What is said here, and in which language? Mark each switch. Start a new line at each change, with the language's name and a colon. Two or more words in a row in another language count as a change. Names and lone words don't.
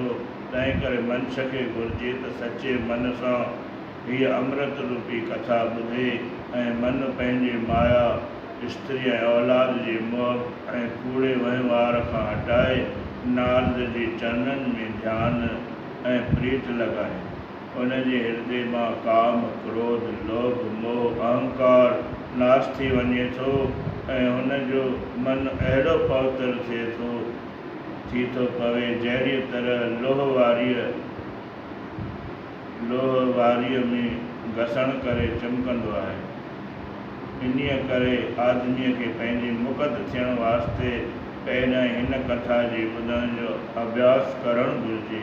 Sindhi: तंहिं करे मनुष्य खे घुरिजे त सचे मन सां हीअ अमृत रूपी कथा ॿुधे ऐं मन पंहिंजे माया स्त्री ऐं औलाद जे मोह ऐं कूड़े वहिंवार खां हटाए नारद जे चरणनि में ध्यानु ऐं प्रीत लॻाए। उनजे हृदय मां काम, क्रोध, लोभ, मोह, अहंकार नाश थी वञे थो ऐं हुनजो मन अहिड़ो पवित्र थी थो पवे जहिड़ी तरह लोह वारीअ में घसण करे चमकंदो आहे। इन्हीअ करे आदमीअ खे पंहिंजे मुक़द थियण वास्ते पहिरियां हिन कथा जे ॿुधण जो अभ्यास करणु घुरिजे।